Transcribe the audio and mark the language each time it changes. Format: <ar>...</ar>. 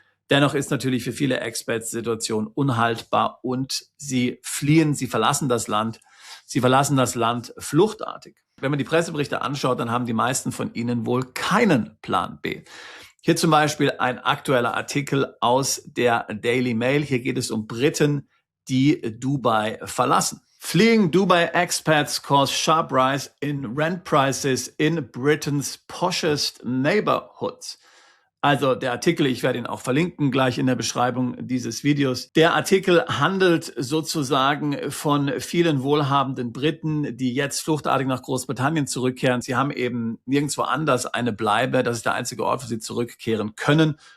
<de>Dennoch ist natürlich für viele Expats die Situation unhaltbar und sie fliehen, sie verlassen das Land fluchtartig. Wenn man die Presseberichte anschaut, dann haben die meisten von ihnen wohl keinen Plan B. Hier zum Beispiel ein aktueller Artikel aus der Daily Mail. Hier geht es um Briten, die Dubai verlassen.</de> <en>Fleeing Dubai expats cause sharp rise in rent prices in Britain's poshest neighborhoods.</en> <de>Also der Artikel, ich werde ihn auch verlinken gleich in der Beschreibung dieses Videos. Der Artikel handelt sozusagen von vielen wohlhabenden Briten, die jetzt fluchtartig nach Großbritannien zurückkehren. Sie haben eben nirgendwo anders eine Bleibe. Das ist der einzige Ort, wo sie zurückkehren können.</de>